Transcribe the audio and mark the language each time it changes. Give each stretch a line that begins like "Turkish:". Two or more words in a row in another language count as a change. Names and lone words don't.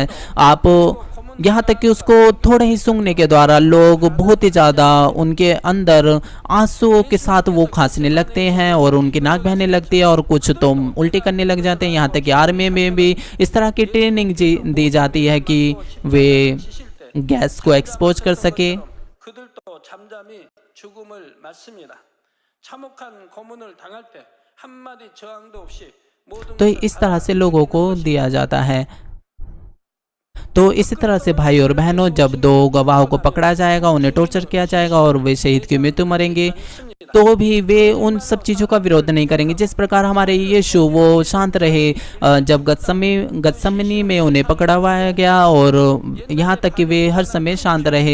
Hindi: आप यहाँ तक कि उसको थोड़े ही सूंघने के द्वारा लोग बहुत ही ज़्यादा उनके अंदर आंसुओं के साथ वो खांसने लगते हैं और उनकी नाक बहने लगती है और कुछ तो उल्टी करने लग जाते हैं। यहाँ तक कि आर्मी में भी इस तरह की ट्रेनिंग दी जाती है कि वे गैस को एक्सपोज कर सके।
Korean: 그들도 잠잠히 죽음을 맞습니다. 참혹한 고문을 당할 때 한마디 저항도 없이 모든
Hindi: तो इस तरह से लोगों को दिया जाता है। तो इसी तरह से भाई और बहनों, जब दो गवाहों को पकड़ा जाएगा, उन्हें टॉर्चर किया जाएगा और वे शहीद की मृत्यु मरेंगे, तो भी वे उन सब चीज़ों का विरोध नहीं करेंगे। जिस प्रकार हमारे यीशु वो शांत रहे जब गतसमनी में उन्हें पकड़वाया गया, और यहाँ तक कि वे हर समय शांत रहे।